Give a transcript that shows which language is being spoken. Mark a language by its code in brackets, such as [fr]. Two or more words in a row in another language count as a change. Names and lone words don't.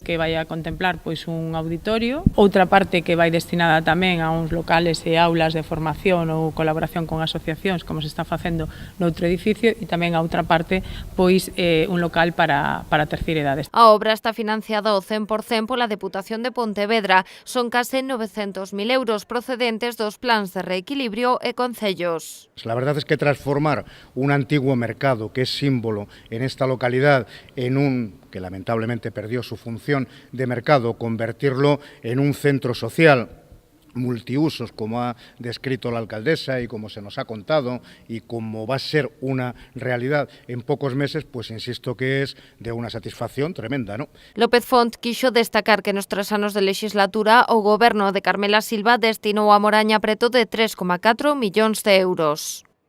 [gl] Que vai a contemplar pois un auditorio, outra parte que vai destinada tamén a uns locales e aulas de formación ou colaboración con asociacións, como se está facendo noutro edificio, e tamén a outra parte pois un local para a terceira idade. A obra está financiada ao 100% pola Deputación de Pontevedra. Son case 900.000 euros procedentes dos plans de reequilibrio e concellos. [es] La verdad es que transformar un antiguo mercado que es símbolo en esta localidad en un que lamentablemente perdió su función de mercado, convertirlo en un centro social multiusos, como ha descrito la alcaldesa y como se nos ha contado y como va a ser una realidad en pocos meses, pues insisto que es de una satisfacción tremenda, ¿no? [gl] López Font quixo destacar que nos 3 anos de legislatura o goberno de Carmela Silva destinou a Moraña preto de 3,4 millóns de euros.